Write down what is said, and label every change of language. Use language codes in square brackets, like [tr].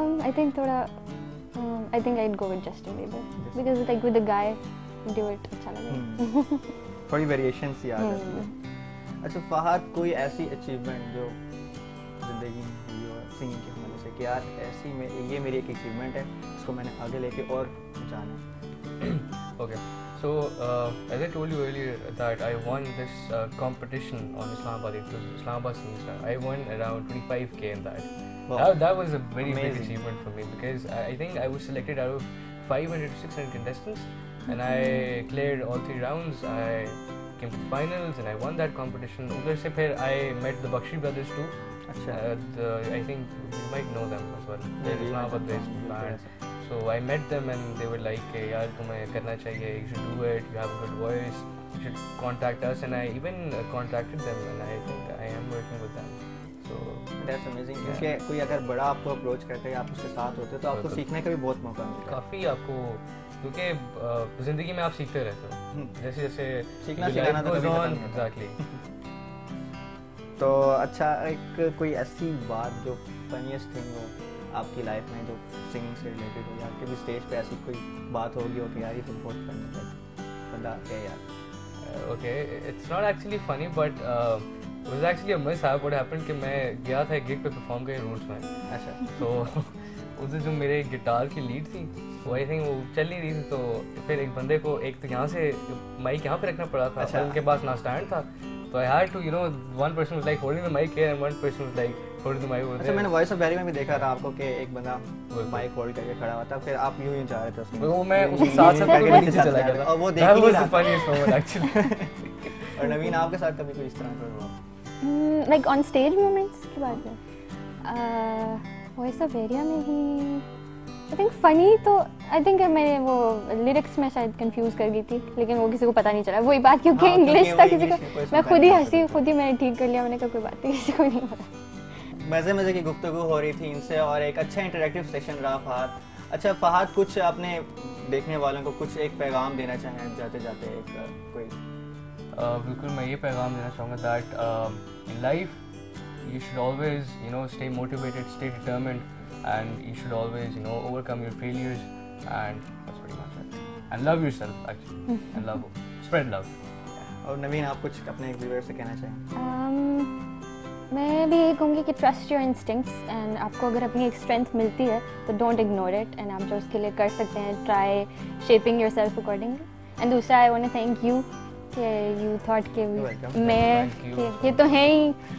[en] I think [hi] थोड़ा [en] I think I'd go with Justin Bieber because like with the guy do it [hi] अच्छा लगेगा. थोड़ी variation सी आ जाती है. अच्छा फहद कोई ऐसी अचीवमेंट जो जिंदगी में हुई हो सिंगिंग की वजह से कि यार ऐसी में ये मेरी एक अचीवमेंट है इसको मैंने आगे लेके और जाना. [en] Okay, so as I told you earlier that I won this competition on Islamabad. It was Islamabad Singing Star. I won around 25k in that. Wow. That was a very big achievement for me because I think I was selected out of 500 to 600 contestants and I cleared all 3 rounds. I came to the finals and I won that competition. [hi] Udhar se phir [en] I met the Bakshi brothers too. I think you might know them as well. They're Islamabad based band. So I met them and they were like, [hi] "Yaar, tumhe karna chahiye. [en] You should do it. You have a good voice. You should contact us." And I even contacted them and I think I am working with them. So that's amazing. [hi] क्योंकि कोई अगर बड़ा आपको approach करते हैं आप उसके साथ होते हो तो आपको सीखने का भी बहुत मौका मिलता है. काफ़ी आपको क्योंकि ज़िंदगी में आप सीखते रहते हो जैसे जैसे सीखना सिखाना तो कभी खत्म नहीं होता. [en] Exactly. [hi] तो अच्छा एक कोई ऐसी बात जो फनीएस्ट थिंग हो आपकी लाइफ में जो सिंगिंग से रिलेटेड हो या आपके भी स्टेज पे ऐसी कोई बात होगी हो कि यार ये तो बहुत फनी है बंदा क्या यार. [en] Okay, it's not actually funny but it was actually a mishap. What happened [hi] कि मैं गया था एक गिग पे परफॉर्म कर रूट्स में. अच्छा. तो उधर जो मेरे गिटार की लीड थी वो [en] I think [hi] वो चल नहीं रही थी तो फिर एक बंदे को एक तो यहाँ से माइक यहाँ पे रखना पड़ा था. अच्छा. उनके पास ना स्टैंड था तो [en] I had to one person was like holding the mic here and one person was like holding the mic over there. [hi] अच्छा मैंने वॉइस ऑफ बैरी में भी देखा था आपको कि एक बंदा माइक होल्ड करके खड़ा हुआ था फिर आप यूं ही जा रहे थे उसमें. वो मैं उसके साथ साथ करके नीचे चला गया था और वो देख ही नहीं रहा. [en] funniest moment actually. [hi] और नवीन आपके साथ कभी कोई इस तरह का हुआ? [en] Like on stage moments [hi] की बात है. वॉइस ऑफ बैरिया में ही [en] I think [hi] फ़नी तो आई थिंक मैंने वो लिरिक्स में शायद कंफ्यूज कर गई थी, लेकिन वो किसी को पता नहीं चला वही बात, क्योंकि इंग्लिश था किसी को, मैं खुद ही हंसी, खुद ही मैंने ठीक कर लिया, मैंने कहा कोई बात नहीं, किसी को नहीं पता। मज़े मज़े की गुफ्तगू हो रही थी इनसे और एक अच्छा इंटरेक्टिव सेशन रहा फहद। अच्छा फहद, कुछ अपने देखने वालों को कुछ एक पैगाम देना चाहें जाते जाते एक कोई? बिल्कुल, मैं ये पैगाम देना चाहूँगा [en] That in life you should always, you know, stay motivated, stay determined, and you should always, you know, overcome your failures, and that's pretty much it. And love yourself, actually, and spread love. [hi] और नवीन, आप कुछ अपने viewer से कहना चाहें? मैं भी यही कहूँगी कि [en] trust your instincts, [hi] एंड आपको अगर अपनी एक स्ट्रेंथ मिलती है तो [en] don't ignore it, [hi] एंड आप जो उसके लिए कर सकते हैं, [en] Try shaping yourself accordingly. [hi] And दूसरा, [en] I want to thank you [hi] कि [en] you thought [hi] कि मैं ये तो है ही